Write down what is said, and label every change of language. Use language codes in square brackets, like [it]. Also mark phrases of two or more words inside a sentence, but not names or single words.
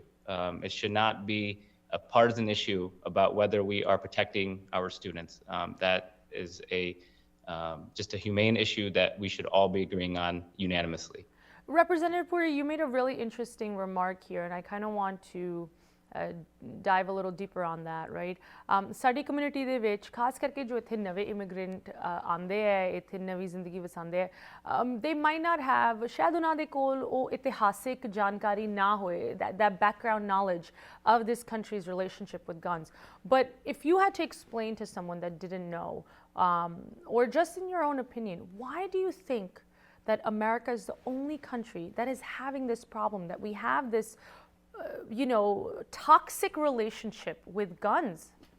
[en] It should not be a partisan issue about whether we are protecting our students. That is just a humane issue that we should all be agreeing on unanimously. Representative Puri, you made a really interesting remark here, and I kind of want to dive a little deeper on that, right? [pa] Saadi community ਦੇ ਵਿੱਚ ਖਾਸ ਕਰਕੇ ਜੋ ਇੱਥੇ ਨਵੇਂ immigrant ਆਉਂਦੇ ਹੈ, ਇੱਥੇ ਨਵੀਂ ਜ਼ਿੰਦਗੀ ਵਸਾਉਂਦੇ ਹੈ, [en] they might not have, [pa] ਸ਼ਾਇਦ ਉਹਨਾਂ ਦੇ ਕੋਲ ਉਹ ਇਤਿਹਾਸਿਕ ਜਾਣਕਾਰੀ ਨਾ ਹੋਏ, [en] that background knowledge of this country's relationship with guns. But if you had to explain to someone that didn't know, or just in your own opinion, why do you think that America is the only country that is having this problem, that we have this, toxic relationship with guns?